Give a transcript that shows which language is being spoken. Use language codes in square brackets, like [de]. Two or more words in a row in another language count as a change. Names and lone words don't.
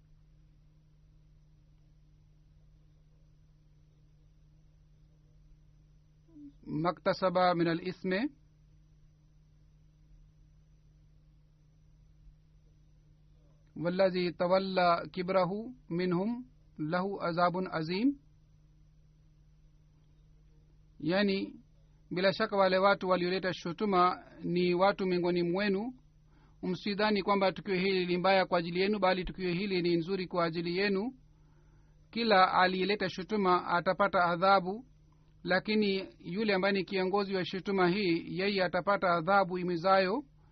[ar] ما اكتسب من الإثم والذي تولى كبره منهم له عذاب عظيم. [sw] Yani bila shaka wale watu walioleta shutuma ni watu miongoni mwenu. Msidhani kwamba tukio hili ni mbaya kwa ajili yenu, bali tukio hili ni nzuri kwa ajili yenu. Kila aliyeleta shutuma atapata adhabu, lakini yule ambaye ni kiongozi wa shutuma hii yeye atapata adhabu imizayo.